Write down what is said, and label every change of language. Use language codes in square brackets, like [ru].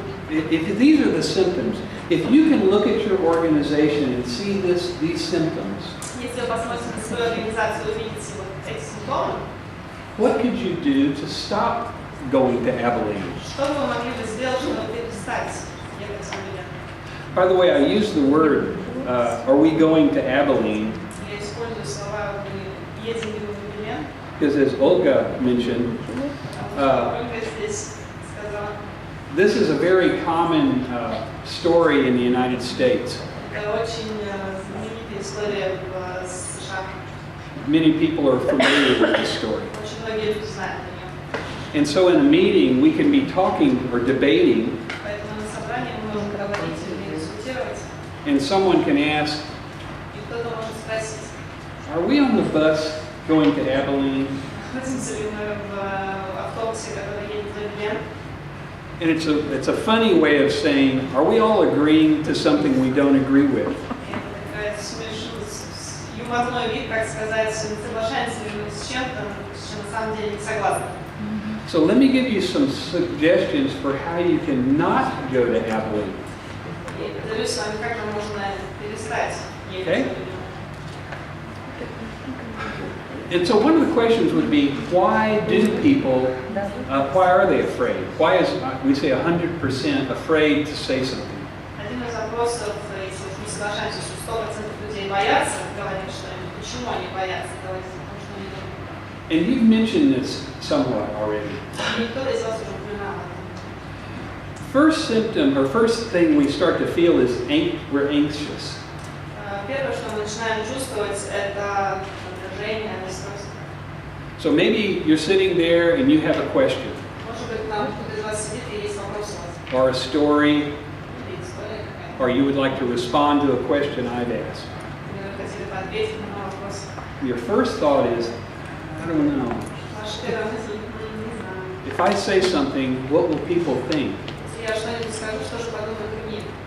[en] If these are the symptoms, if you can look at your organization and see these symptoms, [ru] Если вы посмотрите на свою организацию и увидите вот эти симптомы, [en] what could you do to stop going to Abilene? [ru] что вы могли бы сделать, чтобы перестать ехать в Рига? [en] By the way, I use the word, are we going to Abilene? [ru] Я использую слова «мы едем ли мы в Рига», [en] Because as Olga mentioned, [ru] Ольга здесь сказала, [en] this is a very common story in the United States. [ru] это очень знаменитая история в США. [en] Many people are familiar with this story. [ru] Очень многие люди знают о нем. [en] And so in a meeting, we can be talking or debating, [ru] Поэтому на собрании мы можем говорить или дискутировать, [en] and someone can ask, [ru] и кто-то может спросить, [en] are we on the bus going to Abilene? [ru] находимся ли мы в автобусе, который едет в Рига. [en] And it's a funny way of saying, are we all agreeing to something we don't agree with? [ru] Это такая юморной вид, как сказать, соглашаемся ли мы с чем-то, с чем на самом деле не согласны. [en] So let me give you some suggestions for how you can not go to Abilene. [ru] И поделюсь с вами, как нам можно перестать ехать в [en] Okay. [ru] Рига. [en] And so one of the questions would be, why do people, why are they afraid? Why is, we say 100% afraid to say something? [ru] Один из вопросов, если мы соглашаемся, что 100% людей боятся говорить что-нибудь, почему они боятся говорить что-нибудь? [en] And you've mentioned this somewhat already. [ru] И кто-то из вас уже упоминал об этом. [en] First symptom, or first thing we start to feel is we're anxious. [ru] Первое, что мы начинаем чувствовать, это напряжение, расстройство. [en] So maybe you're sitting there and you have a question, [ru] Может быть, там кто-то из вас сидит и есть вопрос у вас, [en] or a story, [ru] или история какая-то, [en] or you would like to respond to a question I've asked. [ru] или вы хотели бы ответить на мой вопрос. [en] Your first thought is, I don't know. [ru] Ваша первая мысль, не знаю. [en] If I say something, what will people think? [ru] Если я что-нибудь скажу, что же подумают другие?